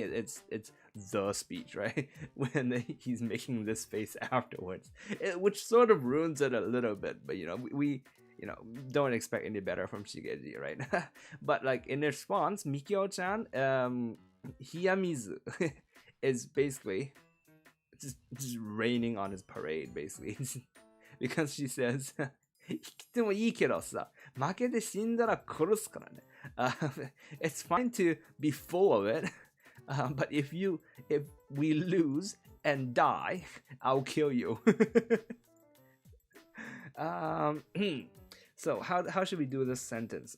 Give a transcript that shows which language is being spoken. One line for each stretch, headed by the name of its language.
English: It's the speech, right? When he's making this face afterwards, which sort of ruins it a little bit. But we don't expect any better from Shigeji, right? But like in response, Mikio-chan, hiyamizu is basically just raining on his parade, basically. Because she says,
Japanese: 生きてもいいけどさ、負けて死んだら殺すからね。
English: It's fine to be full of it, But if we lose and die, I'll kill you. So how should we do this sentence?